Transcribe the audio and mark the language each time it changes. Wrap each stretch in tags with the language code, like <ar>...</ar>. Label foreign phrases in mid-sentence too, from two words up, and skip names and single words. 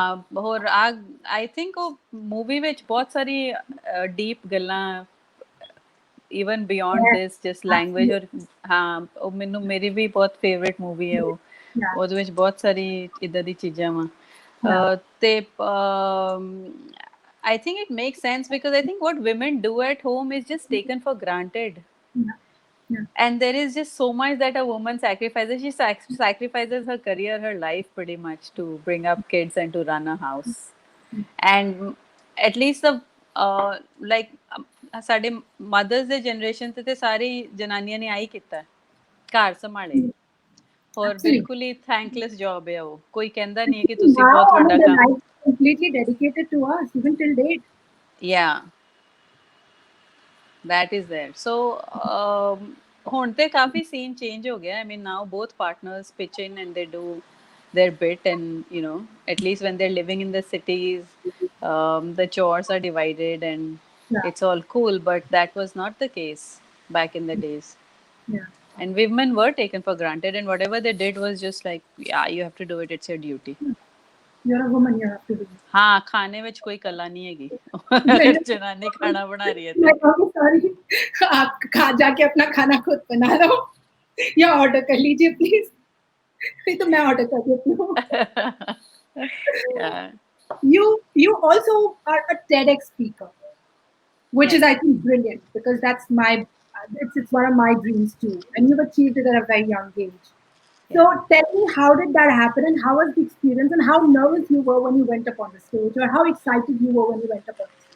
<pa>ਹੋਰ</pa> <en>I think</en> <pa>ਉਹ ਮੂਵੀ ਵਿੱਚ ਬਹੁਤ ਸਾਰੀ ਡੀਪ ਗੱਲਾਂ</pa> <en>even beyond Yes, this just language absolutely.</en> <pa>ਔਰ ਹਾਂ ਉਹ ਮੈਨੂੰ ਮੇਰੀ ਵੀ ਬਹੁਤ</pa> <en>favorite movie</en> <pa>ਹੈ ਉਹ</pa> <en>Yeah,</en> <pa>ਉਹਦੇ ਵਿੱਚ ਬਹੁਤ ਸਾਰੀ ਇਦਾਂ ਦੀ ਚੀਜ਼ਾਂ ਵਾ</pa> <en>yeah, ਤੇ I think it makes sense because I think what women do at home is just taken for granted. yeah, yeah, And there is just so much that a woman sacrifices. She sacrifices her career, her life pretty much to bring up kids and to run a house. And at least the like</en> <pa>ਸਾਡੇ ਮਦਰਸ ਦੇ ਜਨਰੇਸ਼ਨ ਤੇ ਸਾਰੀ ਜਨਾਨੀਆਂ ਨੇ ਆਈ ਕੀਤਾ ਘਰ ਸੰਭਾਲੇ</pa> <en>yeah.</en> <pa>ਔਰ</pa> <en>Absolutely.</en> <pa>ਬਿਲਕੁਲ ਹੀ</pa> <en>thankless job</en> <pa>ਹੈ ਉਹ ਕੋਈ ਕਹਿੰਦਾ ਨਹੀਂ ਹੈ ਕਿ ਤੁਸੀਂ</pa> <en>Now,</en> <pa>ਬਹੁਤ</pa> <en>I mean,</en> <pa>ਵੱਡਾ</pa> <en>the</en> <pa>ਕੰਮ</pa> <en>life is completely dedicated to us, even till date. yeah that is there so</en> <pa>ਹੁਣ ਤੇ ਕਾਫੀ</pa> <en>scene change</en> <pa>ਹੋ ਗਿਆ</pa> <en>I mean now both partners pitch in and they do their bit and at least when they're living in the cities the chores are divided Yeah, and it's all cool but that was not the case back in the days yeah. and women were taken for granted and whatever they did was just like yeah you have to do it it's your duty You're a woman, you have to do it.</en> <pa>ਹਾਂ ਖਾਣੇ ਵਿੱਚ ਕੋਈ ਕਲਾ ਨਹੀਂ ਹੈਗੀ</pa> <hi>मैं अगर जनानी खाना बना रही है तो कहूँगी सॉरी, आप जाके अपना खाना खुद बना लो या ऑर्डर कर लीजिए प्लीज. नहीं तो मैं ऑर्डर कर देती हूँ.</hi> <en>yeah You also are a TEDx speaker, which is yes I think brilliant because that's my it's one of my dreams too, and you've achieved it at a very young age. So yeah tell me, how did that happen, and how was the experience, and how nervous you were when you went up on the stage, or how excited you were when you went up on the stage?</en>